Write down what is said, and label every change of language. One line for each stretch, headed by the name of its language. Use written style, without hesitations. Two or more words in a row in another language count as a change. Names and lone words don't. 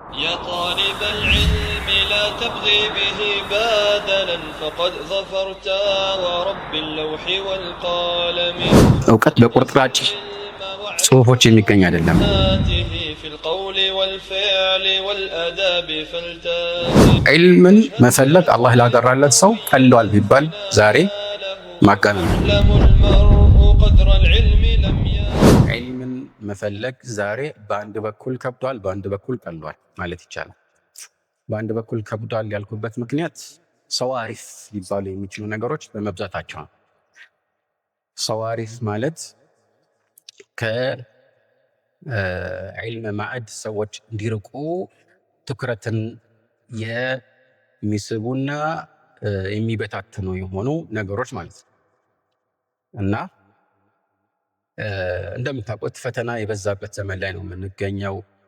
Arabic: يا طالب العلم لا تبغي به بادلا فقد ظفرت ورب اللوح والقلم
Amharic: እውቀት በቁርጥራጭ ጽሁፎች የሚገኝ አይደለም።
Arabic: في القول والفعل والآداب فلتاتي
Amharic: ዒልምን መፈለግ አላህ ላገራለት ሰው ቀሏል ቢባል ዛሬ ማጋነን ነው።
Arabic: يعلم المرء قدر العلم لم يعلم
Amharic: ዒልምን መፈለግ ዛሬ በአንድ በኩል ከብዷል፣ በአንድ በኩል ቀሏል ማለት ይቻላል። በአንድ በኩል ከብዷል ያልኩበት ምክንያት ሰዋሪፍ ሊባሉ የሚችሉ ነገሮች በመብዛታቸው ነው። ሰዋሪፍ ማለት ከዒልም ማዕድ ሰዎች እንዲርቁ ትኩረትን የሚስቡና የሚበታትኑ የሆኑ ነገሮች ማለት ነው እና እንደምታውቁት ፈተና የበዛበት ዘመን ላይ ነው የምንገኘው።